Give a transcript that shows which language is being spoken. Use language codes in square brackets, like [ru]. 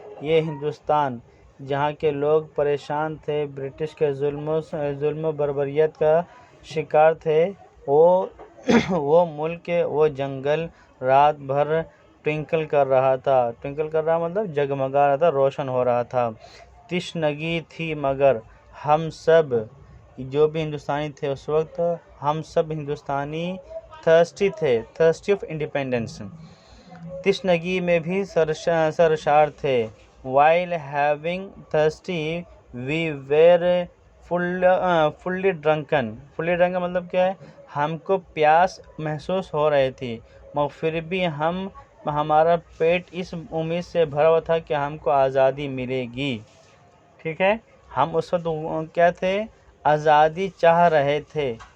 [ur] یہ ہندوستان جہاں کے لوگ پریشان تھے، برٹش کے ظلم و بربریت کا شکار تھے، وہ ملک، وہ جنگل رات بھر ٹوئنکل کر رہا تھا. ٹوئنکل کر رہا مطلب جگمگا رہا تھا، روشن ہو رہا تھا. تشنگی تھی مگر ہم سب جو بھی ہندوستانی تھے اس وقت، ہم سب ہندوستانی تھرسٹی تھے، [en] Thirsty of independence. [ur] تشنگی میں بھی سرشار تھے. [en] while having thirsty we were fully drunken. fully drunken [ur] مطلب کیا ہے؟ ہم کو پیاس محسوس ہو رہی تھی مگر پھر بھی ہمارا پیٹ اس امید سے بھرا ہوا تھا کہ ہم کو آزادی ملے گی. ٹھیک ہے. ہم اس وقت کیا تھے؟ آزادی چاہ رہے تھے.